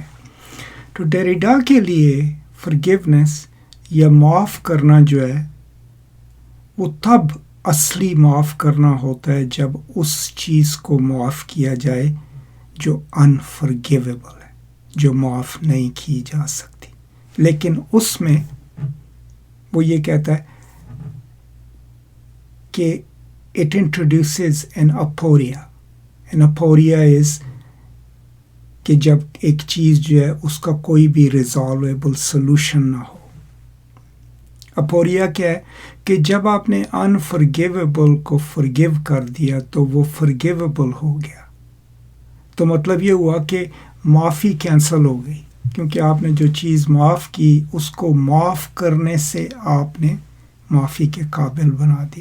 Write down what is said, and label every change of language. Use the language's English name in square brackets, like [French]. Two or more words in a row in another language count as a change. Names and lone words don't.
[Urdu] تو ڈیریڈا کے لیے فرگیونیس یا معاف کرنا جو ہے وہ تب اصلی معاف کرنا ہوتا ہے جب اس چیز کو معاف کیا جائے جو انفرگیویبل ہے، جو معاف نہیں کی جا سکتی. لیکن اس میں وہ یہ کہتا ہے کہ [English] it introduces an aporia. An aporia is [Urdu] کہ جب ایک چیز جو ہے اس کا کوئی بھی [English] resolvable solution [Urdu] نہ ہو. اپوریا کیا ہے کہ جب آپ نے unforgivable کو forgive کر دیا تو وہ forgivable ہو گیا. تو مطلب یہ ہوا کہ معافی کینسل ہو گئی کیونکہ آپ نے جو چیز معاف کی اس کو معاف کرنے سے آپ نے معافی کے قابل بنا دیا.